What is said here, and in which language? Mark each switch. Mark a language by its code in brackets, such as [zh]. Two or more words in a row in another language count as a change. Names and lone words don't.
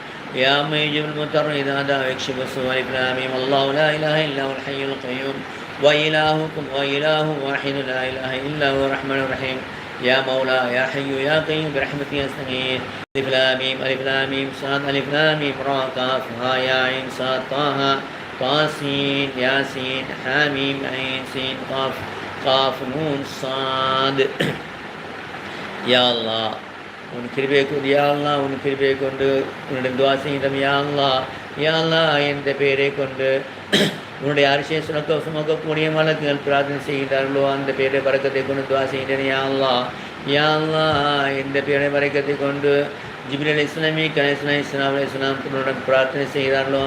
[ar] يا من يجيب المضطر إذا دعا ويكشف السوء ألف لام ميم الله لا إله إلا هو الحي القيوم وإلهكم وإله واحد لا إله إلا هو الرحمن الرحيم يا مولا يا حي يا قيوم برحمتك أستغيث ألف لام ميم ألف لام ميم صاد ألف لام ميم را كاف ها يا عين صاد طه طاسين ياسين حاميم عين سين قاف قاف نون صاد يا الله [ta] உன் கிருபையை கொண்டு [ar] يا الله [ta] உன் கிருபையை கொண்டு உன்னுடைய துவா செய்கிறோம் [ar] يا الله يا الله [ta] என்ற பெயரை கொண்டு உன்னுடைய அரிசியை சுமக்கக்கூடிய மலக்குகள் பிரார்த்தனை செய்கின்றார்களோ அந்த பெயரை பறக்கத்தை கொண்டு துவா செய்கிறேன் [ar] يا الله يا الله [ta] எந்த பெயரை பறக்கத்தை கொண்டு ஜிப்ரீல் அலைஹிஸ்ஸலாம் மீகாயில் அலைஹிஸ்ஸலாம் உன்னுடன் பிரார்த்தனை செய்கிறார்களோ